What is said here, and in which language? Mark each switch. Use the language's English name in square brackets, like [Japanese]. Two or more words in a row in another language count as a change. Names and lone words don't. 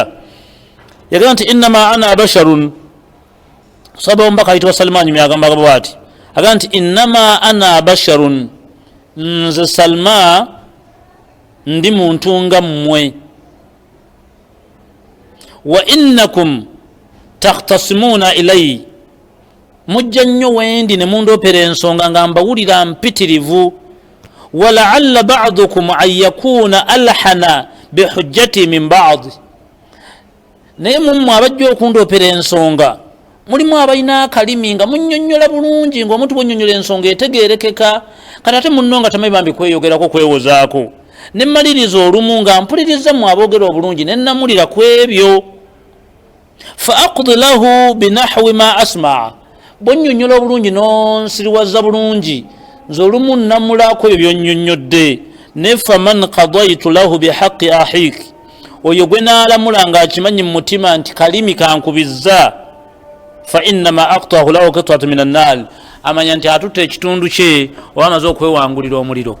[Ganda] Yagamba nti [Arabic] إنما أنا بشر, [Ganda] sahaba omubaka ayitibwa Salman myagamba bwati, agamba nti [Arabic] إنما أنا بشر, [Ganda] nze Salma ndi muntu nga mmwe. [Arabic] وإنكم تختصمون إلي, [Ganda] mujja nnyo wendi ne mundoopera ensonga nga mbawulira mpitirivu. [Arabic] ولعل بعضكم أن يكون ألحن بحجته من بعض, [Ganda] naye mummwe abajja okundoopera ensonga mulimu abalina akalimi nga munnyonnyola bulungi, ng'omuntu bwonnyonnyola ensonga etegeerekeka, kati ate munno nga tamanyi bambi kweyogerako kwewozaako. Ne mmaliriza olumu nga mpuliriza mu aboogera obulungi ne nnamulira ku ebyo. [Arabic] فأقضي له بنحو ما أسمع, [Ganda] bwonnyonnyola obulungi n'onsiriwaza bulungi, nze olumu nnamulako ebyo byonnyonnyodde. Ne [Arabic] فمن قضيت له بحق أخيه, [Ganda] oyo gwe naalamula ng'akimanyi mu mutima nti kalimi kankubizza, [Arabic] فإنما أقطع له قطعة من النار, [Ganda] amanya nti atutte ekitundu kye oba amaze okwewangulira omuliro.